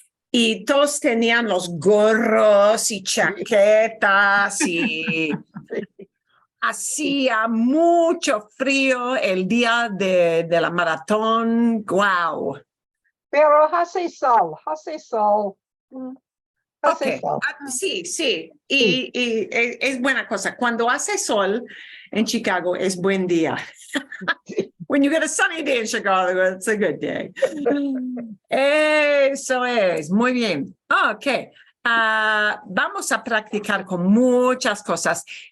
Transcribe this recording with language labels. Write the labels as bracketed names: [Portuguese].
[Spanish] Y todos tenían los gorros y chaquetas y hacía mucho frío el día de la maratón. ¡Wow! Pero hace sol, hace sol. Hace Ok, sol. sí, sí. Y es buena cosa. Cuando hace sol en Chicago es buen día. [English] When you get a sunny day in Chicago, it's a good day. [Spanish] Eso es, muy bien. Ok, vamos a practicar con muchas cosas.